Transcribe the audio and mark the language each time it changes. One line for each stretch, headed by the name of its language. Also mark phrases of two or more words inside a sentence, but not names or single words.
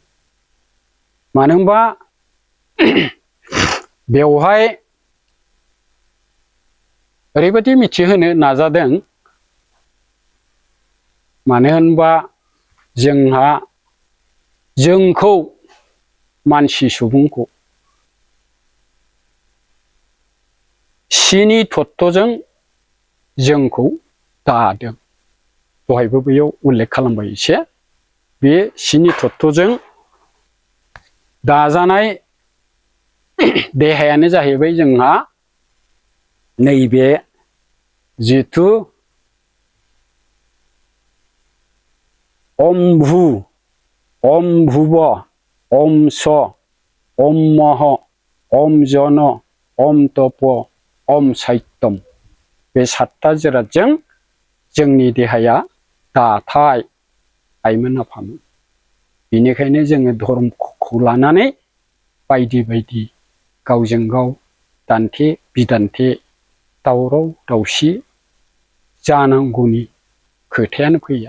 Bodo: मानो होनबा बेवहाय ओरैबायदि मिथिहोनो नाजादों, मानो होनबा जोंखौ मानसि सुबुंखौ स्नि तत्वजों जोंखौ दादों। दहायबो बैयाव उल्लेख खालामबाय एसे। बे स्नि तत्वजों दाजानाय देहायानो जाहैबाय जोंहा नैबे जिथु
Sanskrit: ओम भू ओम भुव ओम स ओम मह ओम जन ओम तप ओम सत्यम
Bodo: बे सातथा जिरादजों जोंनि देहाया दाथाय आइमोन आफामोन। बेनिखायनो जोङो धर्मखौ लानानै बायदि बायदि गावजों गाव दान्थे बिदान्थे दावराव दावसि जानांगौनि खोथायानो फैया।